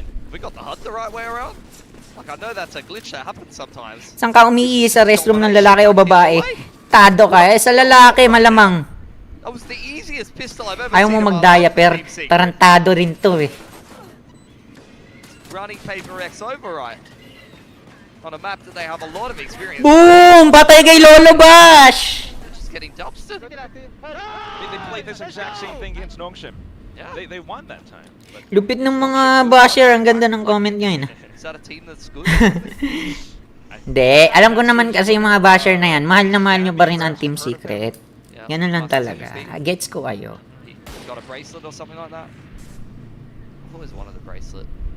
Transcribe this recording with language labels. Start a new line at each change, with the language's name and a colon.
English: We got the HUD the right way around? Like, I know that's a glitch that happens sometimes.
Filipino: Saan ka umiihi sa restroom ng lalaki o babae? Tado ka sa lalaki malamang.
English: That was the easiest pistol I've ever
Filipino: Ayaw mo mag-diaper, tarantado rin to
English: Running Paper X override on a map that they have a lot of experience.
Filipino: Boom! Patay kay Lolo Bash!
English: Just getting dumpstered. They played this exact same thing against Nongshim. Yeah. They won that time. But...
Filipino: Lupit ng mga basher, ang ganda ng comment nyo
English: Is that a team that's good?
Filipino: Hindi, alam ko naman kasi yung mga basher na yan, mahal na mahal nyo pa rin ang Team Secret. Ganun lang talaga. Gets ko kayo.
English: Got a bracelet or something like that? I've always wanted a bracelet.